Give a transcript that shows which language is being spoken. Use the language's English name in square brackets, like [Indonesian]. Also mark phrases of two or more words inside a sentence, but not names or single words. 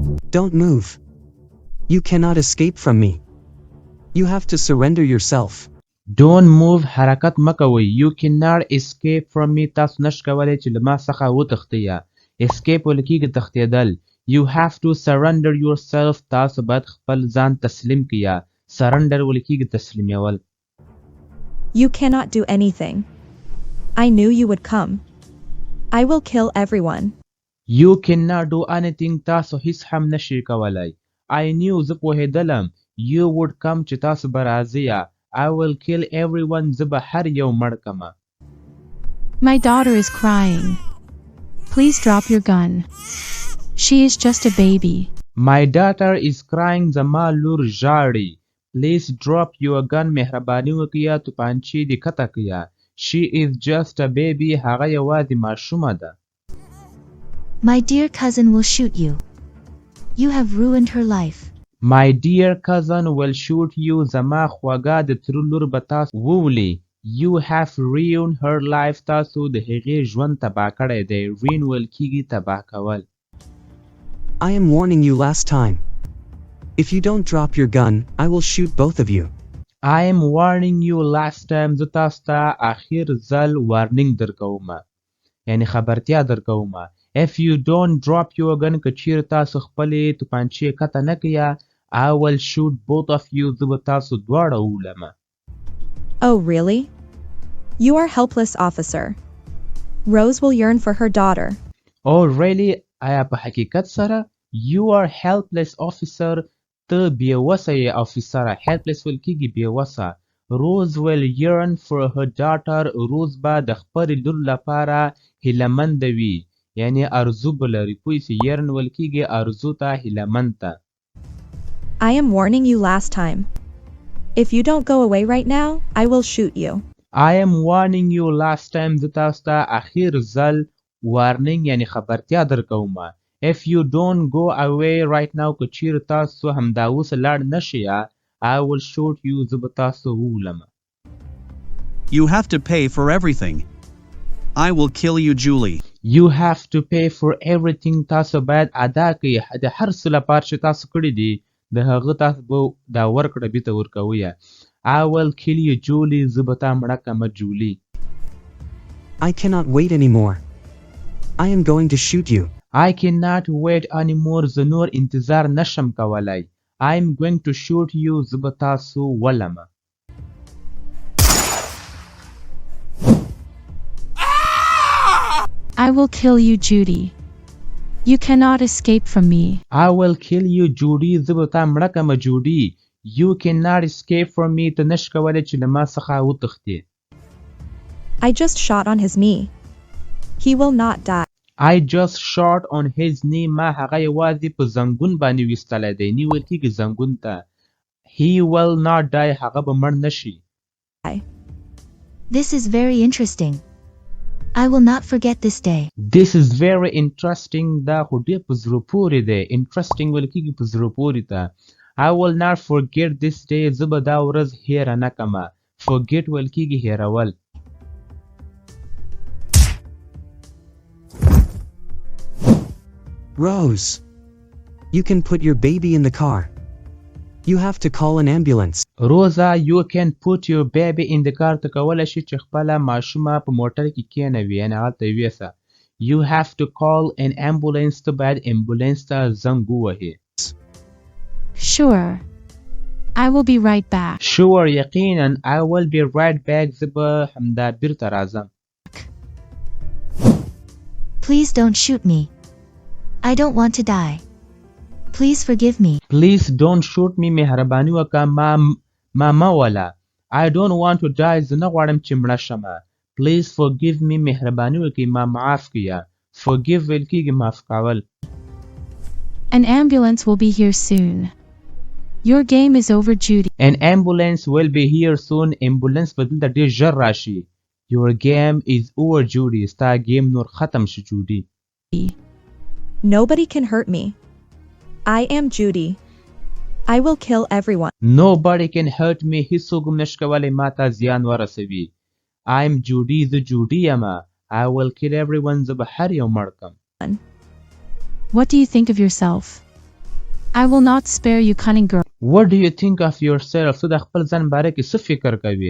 [English] Don't move. You cannot escape from me. You have to surrender yourself. Don't move. [Pashto] حرکت مکوئ. [English] You cannot escape from me. [Pashto] تاسو نش کولی چې له ما څخه وتښتئ. Escape ویل کېږي تښتېدل. [English] You have to surrender yourself. [Pashto] تاسو باید خپل ځان تسلیم کړئ. Surrender ویل کېږي تسلیمول. [English] You cannot do anything. I knew you would come. I will kill everyone. You cannot do anything. [Pashto] تاسو هیڅ هم نشئ کولی. [English] I knew [Pashto] زه پوهېدلم. [English] You would come [Pashto] چې تاسو به راځئ. [English] I will kill everyone. [Pashto] زه به هر یو مړ کړم. [English] My daughter is crying. Please drop your gun. She is just a baby. My daughter is crying. [Pashto] زما لور ژاړي. [English] Please drop your gun. [Pashto] مهرباني وکړئ توپانچې دې کښته کړئ. [English] She is just a baby. [Pashto] هغه یوازې ماشومه ده. [English] My dear cousin will shoot you. You have ruined her life. My dear cousin will shoot you. [Pashto] زما خواږه د تره لور به تاسو وولي. [English] You have ruined her life. [Pashto] تاسو د هغې ژوند تباه کړی دی. ruin ویل کېږي تباه کول. [English] I am warning you last time. If you don't drop your gun, I will shoot both of you. I am warning you last time. [Pashto] زه تاسو ته آخر ځل وارنینګ درکوم. یعنی خبرتیا درکوم. [English] If you don't drop your gun [Pashto] که چیرې تاسو خپلې توپانچې کښته نه کړئ. [English] I will shoot both of you. [Pashto] زه به تاسو دواړه وولم. [English] Oh really? You are helpless, officer. Rose will yearn for her daughter. Oh really? [Pashto] آیا په حقیقت سره؟ [English] You are helpless, officer. [Pashto] ته بېوسه یې افیسره. helpless ویل کېږي بېوسه. [English] Rose will yearn for her daughter. [Pashto] Rose به د خپلې لور لپاره هیلهمنده وي. یعنی ارزو به لري. پوه شئ yearn ویل کېږي ارزو ته هیلهمند ته. [English] I am warning you last time. If you don't go away right now, I will shoot you. I am warning you last time. [Pashto] زه تاسو ته اخیر ځل warning یعنی خبرتیا درکوم. [English] If you don't go away right now [Pashto] که چیرې تاسو همدا اوس لاړ نشئ. [English] I will shoot you. [Pashto] زه به تاسو وولم. [English] You have to pay for everything. I will kill you, Julie. You have to pay for everything. [Pashto] تاسو باید ادا کړئ د هر څه لپاره چې تاسو کړي دي. د هغه تاسو به دا ورکړه بیرته ورکوئ. [English] I will kill you, Julie. [Pashto] زه به تا مړه کړم جولي. [English] I cannot wait anymore. I am going to shoot you. I cannot wait anymore. [Pashto] زه نور انتظار نشم کولی. [English] I am going to shoot you. [Pashto] زه به تاسو ولم. [English] I will kill you, Judy. You cannot escape from me. I will kill you, Judy. [Pashto] زه به تا مړه کړم جوډي. [English] You cannot escape from me. [Pashto] ته نشې کولی چې له ما څخه وتښتې. [English] I just shot on his knee. He will not die. I just shot on his knee. [Pashto] ما هغه یوازې په زنګون باندې ویستلی دی. نی ویل کېږي زنګون ته. [English] He will not die. [Pashto] هغه به مړ نشي. [English] This is very interesting. I will not forget this day. This is very interesting. [Pashto] دا خو ډېر په زړه پورې دی. Interesting ویل کېږي په زړه پورې ته. [English] I will not forget this day. [Pashto] زه به دا ورځ هیره نه کړم. Forget ویل کېږي هیرول. [English] Rose. You can put your baby in the car. You have to call an ambulance. Rosa, you can put your baby in the car. [Pashto] ته کولی شي چې خپله ماشومه په موټر کې کېنوي. یعنې هلته یې ویسه. [English] You have to call an ambulance. [Pashto] ته باید امبولانس ته زنګ ووهې. [English] Sure. I will be right back. Sure, یقینا. I will be right back. [Pashto] زه به همدا بیرته راځم. [English] Please don't shoot me. I don't want to die. Please forgive me. Please don't shoot me. [Pashto] مهرباني وکړه ما مه وله. [English] I don't want to die. [Pashto] زه نه غواړم چې مړه شم. [English] Please forgive me. [Pashto] مهرباني وکړئ ما معاف کړئ. Forgive ویل کېږي معاف کول. [English] An ambulance will be here soon. Your game is over, Judy. An ambulance will be here soon. [Pashto] Ambulance به دلته ډېر ژر راشي. [English] Your game is over, Judy. [Pashto] ستا گیم نور ختم شو جودي. [English] Nobody can hurt me. I am Judy. I will kill everyone. Nobody can hurt me. [Pashto] هیڅوک هم نشي کولی ما ته زیان ورسوي. [English] I'm Judy. [Pashto] زه جودي یم. [English] I will kill everyone. [Pashto] زه به هر یو مړ کړم. [English] What do you think of yourself? I will not spare you, cunning girl. What do you think of yourself? [Pashto] ته د خپل ځان باره کې څه فکر کوي؟